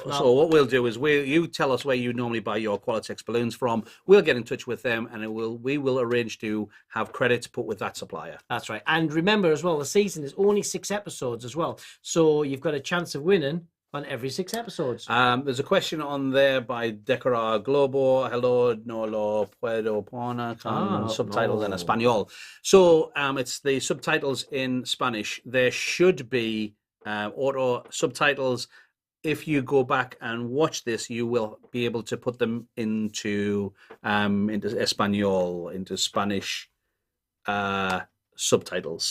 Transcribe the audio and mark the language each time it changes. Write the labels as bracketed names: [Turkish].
[English] So what we'll do is you tell us where you normally buy your Qualitex balloons from. We'll get in touch with them, and we will arrange to have credits put with that supplier. That's right. And remember as well, the season is only 6 episodes as well, so you've got a chance of winning on every 6 episodes. There's a question on there by Decorar Globo. [Spanish] Hello, no lo puedo poner con subtitles en español. [English] So it's the subtitles in Spanish. There should be auto subtitles. If you go back and watch this, you will be able to put them into español, into Spanish subtitles.